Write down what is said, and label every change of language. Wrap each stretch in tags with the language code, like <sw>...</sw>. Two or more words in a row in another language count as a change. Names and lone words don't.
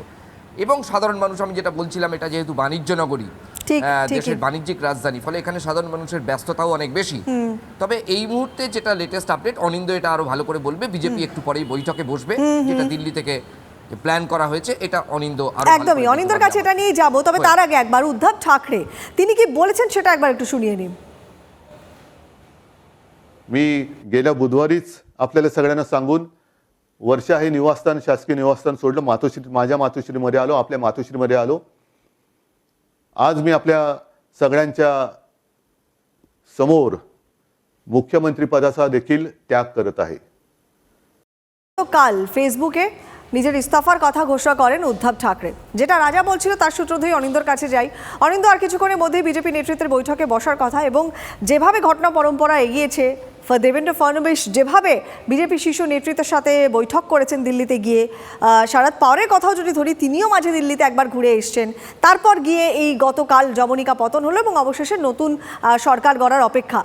<bn>এবং সাধারণ মানুষ, আমি যেটা বলছিলাম, এটা যেহেতু বাণিজ্য নগরী, দেশের বাণিজ্যিক রাজধানী, ফলে এখানে সাধারণ মানুষের ব্যস্ততাও অনেক বেশি। তবে এই মুহূর্তে যেটা</bn> <en>latest update,</en> <bn>অনিন্দ্য এটা আরো ভালো করে বলবে, বিজেপি একটু পরেই বৈঠকে বসবে, যেটা দিল্লি থেকে প্ল্যান করা হয়েছে, এটা অনিন্দ্য আরো একদমই অনিন্দ্যর কাছে এটা নিয়ে যাব। তবে তার আগে একবার উদ্ধব ঠাকরে তিনি কি বলেছেন সেটা একবার একটু শুনিয়ে নিন।</bn> <mr>मी गेल्या बुधवारीच आपल्याला सगळ्यांना सांगून वर्षा हे निवासस्थान, शासकीय निवासस्थान सोडलं, माझ्या मातोश्रीमध्ये आलो, आपल्या मातोश्रीमध्ये आलो. आज मी आपल्या सगळ्यांच्या समोर मुख्यमंत्री पदाचा देखील त्याग करत आहे.</mr> <bn>কাল ফেসবুকে নিজের ইস্তফার কথা ঘোষণা করেন উদ্ধব ঠাকরে। যেটা রাজা বলছিল তার সূত্র ধরে অনিন্দর কাছে যাই। অনিন্দ, আর কিছুক্ষণের মধ্যেই বিজেপি নেতৃত্বের বৈঠকে বসার কথা, এবং যেভাবে ঘটনা পরম্পরা এগিয়েছে, দেবেন্দ্র ফডনবিস যেভাবে বিজেপি শীর্ষ নেতৃত্বের সাথে বৈঠক করেছেন দিল্লিতে গিয়ে, শরদ পাওয়ারের কথাও যদি ধরি, তিনিও মাঝে দিল্লিতে একবার ঘুরে এসছেন, তারপর গিয়ে এই গতকাল জবনিকা পতন হলো এবং অবশেষে নতুন সরকার গড়ার অপেক্ষা।</bn>